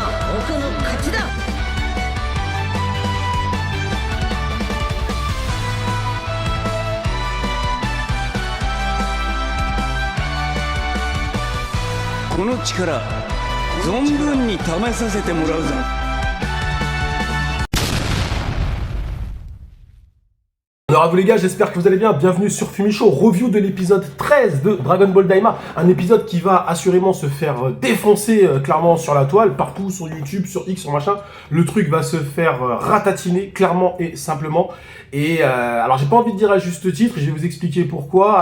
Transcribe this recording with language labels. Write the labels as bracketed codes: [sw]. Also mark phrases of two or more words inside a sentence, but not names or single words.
[ja] 僕の勝ちだ。この力存分に試させてもらうぞ。 [fr] Alors à vous les gars, j'espère que vous allez bien, bienvenue sur Fumicho, review de l'épisode 13 de Dragon Ball Daima, un épisode qui va assurément se faire défoncer clairement sur la toile, partout sur YouTube, sur X, sur machin, le truc va se faire ratatiner clairement et simplement, et alors j'ai pas envie de dire à juste titre, je vais vous expliquer pourquoi.